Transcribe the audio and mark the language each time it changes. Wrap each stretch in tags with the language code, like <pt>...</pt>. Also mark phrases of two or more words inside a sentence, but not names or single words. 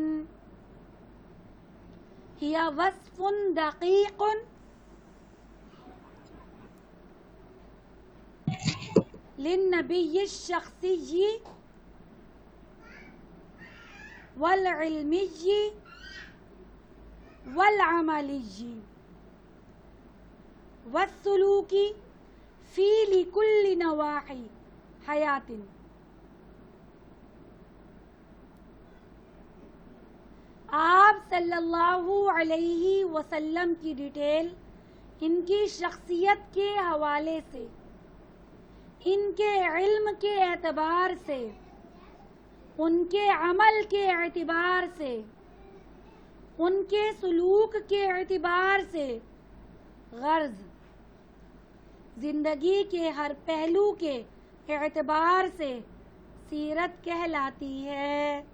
<ar>ہی وصف دقیق للنبی الشخصی والعلمی والعملی والسلوکی فی لکل نواحی حیات.</ar> <ur>آپ</ur> <ar>صلی اللہ علیہ وسلم</ar> <ur>کی ڈیٹیل ان کی شخصیت کے حوالے سے، ان کے علم کے اعتبار سے، ان کے عمل کے اعتبار سے، ان کے سلوک کے اعتبار سے، غرض زندگی کے ہر پہلو کے اعتبار سے سیرت کہلاتی ہے.</ur>